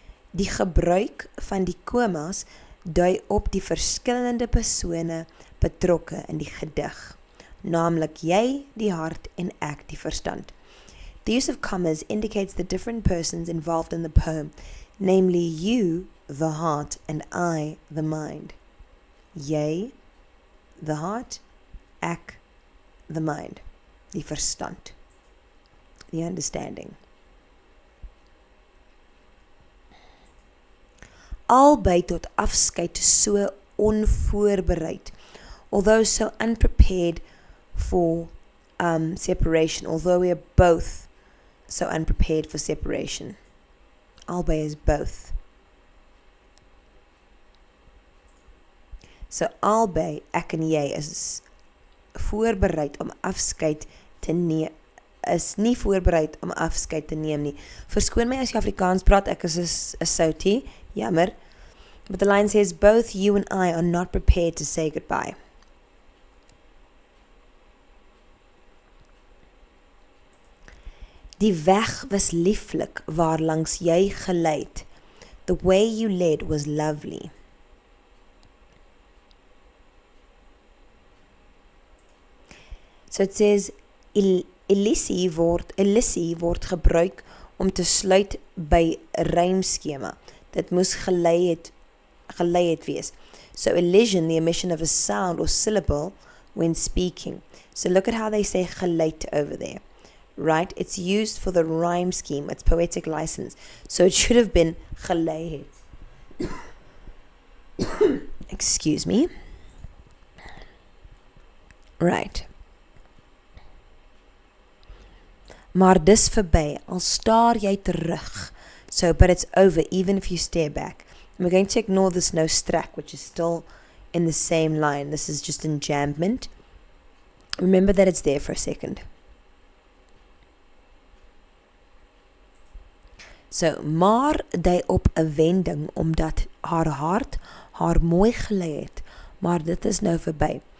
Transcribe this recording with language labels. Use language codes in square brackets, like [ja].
[af] Die gebruik van die komas dui op die verskillende persone betrokke in die gedig, naamlik jy, die hart en ek, die verstand. [en] The use of commas indicates the different persons involved in the poem, namely you, the heart, and I, the mind. Jy, the heart, ek, the mind, die verstand, the understanding. [af] Albei tot afskeid so onvoorbereid, [en] although so unprepared for separation, although we are both so unprepared for separation. Albei is both. [af] So albei, ek en jy, is voorbereid om afskeid te neem, is nie voorbereid om afskeid te neem nie. Verskoon my as jy Afrikaans praat, ek is 'n soutie, jammer. [en] But the line says, both you and I are not prepared to say goodbye. [af] Die weg was lieflik waarlangs jy gelei het. [en] The way you led was lovely. So it says, [af] Elisie word gebruik om te sluit by rymskema. Dit moes gelei het wees. [en] So elision, the omission of a sound or syllable when speaking. So look at how they say geleit over there. Right? It's used for the rhyme scheme. It's poetic license. So it should have been gelei het. Excuse me. Right. [af] Maar dis verby, al staar jy terug. [en] So, but it's over even if you stare back. And we're going to ignore this no strack, which is still in the same line. This is just enjambment. Remember that it's there for a second. [af] So, maar dui op 'n wending, omdat haar hart haar mooi gelei het, maar dit is nou verby.